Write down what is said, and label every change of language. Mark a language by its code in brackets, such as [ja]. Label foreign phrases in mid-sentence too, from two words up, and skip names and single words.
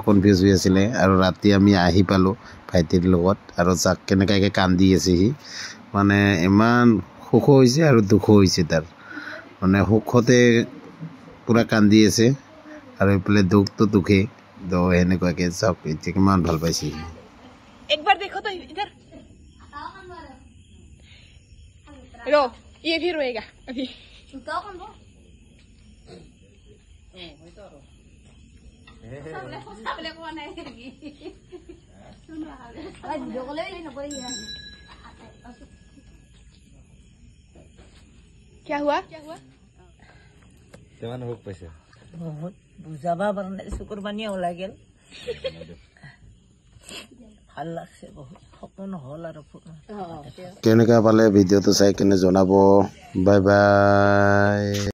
[as] কনফিউজ হৈ আছিলে আৰু ৰাতি আমি আহি পালোঁ ভাইটিৰ লগত আৰু যাক কেনেকুৱাকৈ কান্দি আছে সি মানে ইমান সুখো হৈছে আৰু দুখো হৈছে তাৰ মানে সুখতে পূৰা কান্দি আছে আৰু এইফালে দুখটো দুখেই তো সেনেকুৱাকৈ চাওক এতিয়া কিমান ভাল পাইছে সি [hi] एकबार देखो तो इधर रो ये भी रोएगा अभी क्या हुआ [as] কিমান হোক পাইছে বহুত বুজাবা পৰা নাই চকুৰ পানী ওলাই গেল ভাল লাগছে বহুত সপোন হ'ল আৰু কেনেকুৱা পালে ভিডিঅ'টো চাই কিনে জনাব বাই বাই